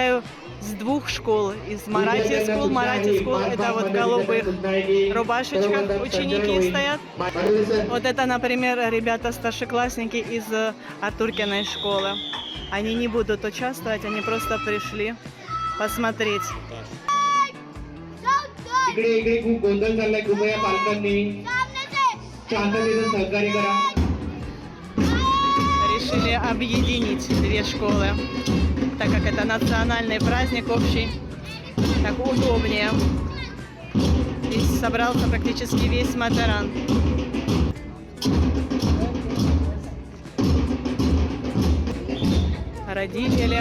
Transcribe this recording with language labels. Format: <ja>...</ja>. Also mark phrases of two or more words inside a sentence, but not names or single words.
<ru>Повторяю, с двух школ. Из Марати Скул. Марати Скул — это вот в голубых рубашечках ученики стоят. Вот это, например, ребята старшеклассники из Артуркиной школы. Они не будут участвовать, они просто пришли посмотреть.</ru> <mr>इकडे खूप गोंधळ चाललाय. कृपया पालकांनी शांततेचं सहकार्य करा.</mr> <ru>Решили объединить две школы, так как это национальный праздник общий, так удобнее. Здесь собрался практически весь Матаран. Родители.</ru>